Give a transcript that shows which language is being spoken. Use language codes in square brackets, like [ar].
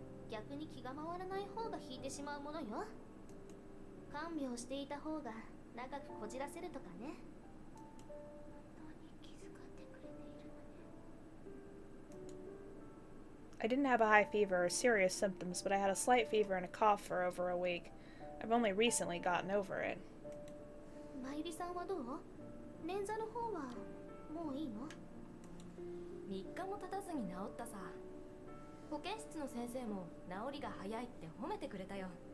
[ja] 逆に気が回らない方が引いてしまうものよ。看病していた方が長くこじらせるとかね。本当に気遣ってくれているのね。 [en] I didn't have a high fever or serious symptoms, but I had a slight fever and a cough for over a week. I've only recently gotten over it. [ja] まゆりさんはどう？捻挫の方はもういいの？3日も経たずに治ったさ。保健室の先生も治りが早いって褒めてくれたよ。